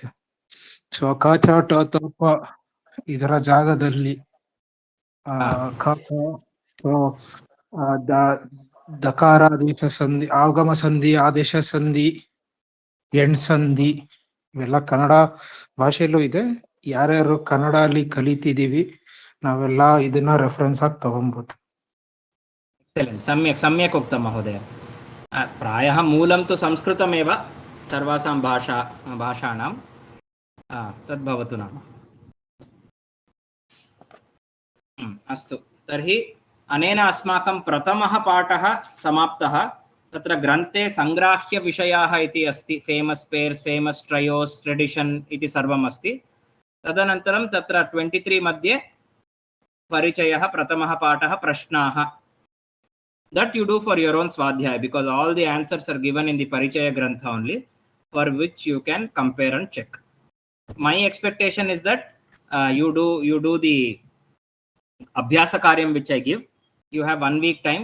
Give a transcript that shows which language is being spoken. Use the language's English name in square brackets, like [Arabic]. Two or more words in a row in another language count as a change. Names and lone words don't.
[Kannada] ಸೊ ಕ ಚ ಟ ತ ಪ ಇದರ ಜಾಗದಲ್ಲಿ ದಕಾರಾದೇಶ ಸಂಧಿ, ಆಗಮ ಸಂಧಿ, ಆದೇಶ ಸಂಧಿ, ಎಂಡ್ ಸಂಧಿ ಇವೆಲ್ಲ ಕನ್ನಡ ಭಾಷೆಯಲ್ಲೂ ಇದೆ. ಯಾರ್ಯಾರು ಕನ್ನಡ ಅಲ್ಲಿ ಕಲಿತಿದೀವಿ ನಾವೆಲ್ಲ ಇದನ್ನ ರೆಫರೆನ್ಸ್ ಆಗಿ ತಗೊಬಹುದು. [Sanskrit] सम्यक् सम्यक् उक्तं महोदय. प्रायः मूलं तु संस्कृतमेव सर्वासां भाषाणां तद्भवतु नाम. अस्तु, तर्हि अनेन अस्माकं प्रथमः पाठः समाप्तः. तत्र ग्रन्थे सङ्ग्राह्यविषयाः इति अस्ति. [English] famous pairs, famous trios, tradition [Sanskrit] इति सर्वम् अस्ति. तदनन्तरं तत्र 23 मध्ये परिचयः, प्रथमः पाठः, प्रश्नाः. [English] That you do for your own swadhyaya, because all the answers are given in the Parichaya Grantha only, for which you can compare and check. My expectation is that you do the [Sanskrit] अभ्यास कार्यम् [English] which I give. You have 1 week time.